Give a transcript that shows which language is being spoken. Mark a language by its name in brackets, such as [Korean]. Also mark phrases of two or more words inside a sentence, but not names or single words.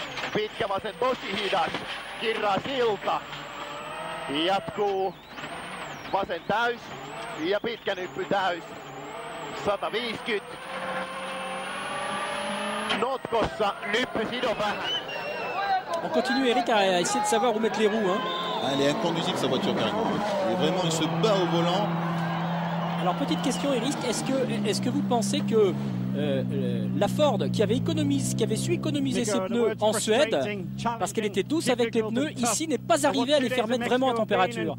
[Finnish] pitkä vasen tosi hidas. Kirra silta. Jatkuu vasen täys ja pitkä nyppy täys. 150. Notkossa nyppy sido vähän. [French] On continue Eric à essayer de savoir où mettre les roues. Hein. Elle est inconduisible sa voiture carrément. Et vraiment il se bat au volant. Alors petite question Eric, est-ce que vous pensez que la Ford qui avait su économiser ses pneus en Suède parce qu'elle était douce avec les pneus, ici n'est pas arrivée à les faire mettre vraiment à température.